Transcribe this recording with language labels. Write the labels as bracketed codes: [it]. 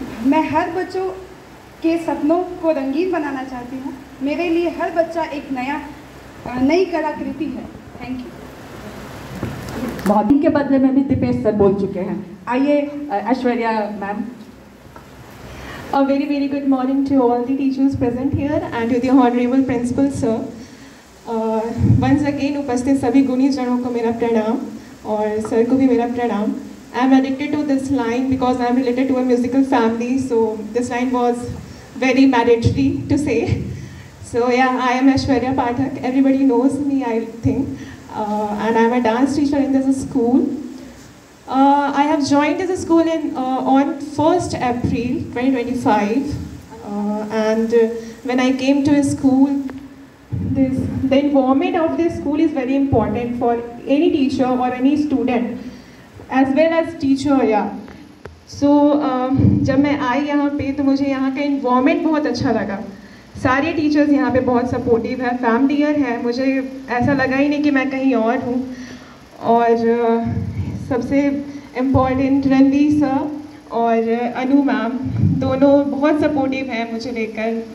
[hi] मैं हर बच्चों के सपनों को रंगीन बनाना चाहती हूँ। मेरे लिए हर बच्चा एक नई कलाकृति है। [en] Thank you. [hi] बहुत इनके बदले में भी दीपेश सर बोल चुके हैं। आइए Aishwarya ma'am. [en] A very very good morning to all the teachers present here and to the honorable principal sir. Once again [hi] उपस्थित सभी गुणी जनों को मेरा प्रणाम और सर को भी मेरा प्रणाम। [en] I am addicted to this line because I am related to a musical family, so this line was very mandatory to say. So yeah, I am Aishwarya Pathak. Everybody knows me, I think, and I am a dance teacher in this school. I have joined this school on 1st April 2025, and when I came to school, the environment of this school is very important for any teacher or any student, as well as teacher. Yeah. [hi] So जब मैं आई यहाँ पे तो मुझे यहाँ का environment बहुत अच्छा लगा। सारे टीचर्स यहाँ पे बहुत सपोर्टिव है, फैमिलियर है। मुझे ऐसा लगा ही नहीं कि मैं कहीं और हूँ। और सबसे इम्पॉर्टेंट रणवीर सर और अनु मैम दोनों बहुत सपोर्टिव हैं मुझे लेकर।